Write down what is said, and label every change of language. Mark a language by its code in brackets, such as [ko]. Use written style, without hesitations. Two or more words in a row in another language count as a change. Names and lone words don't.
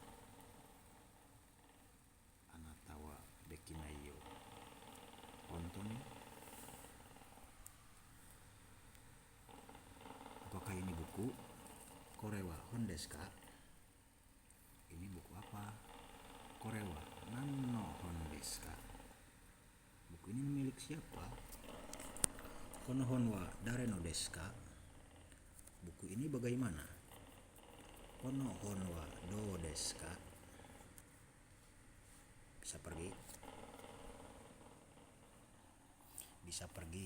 [ja] あなたはできないよ. Honton, [id] apakah ini buku? [ja] これは本ですか? [id] Ini buku apa? [ja] これは何の本ですか? [id] Buku ini milik siapa? [ja] この本は誰のですか? [id] Buku ini bagaimana? [ja] この本はどうですか? [id] Bisa pergi? Bisa pergi.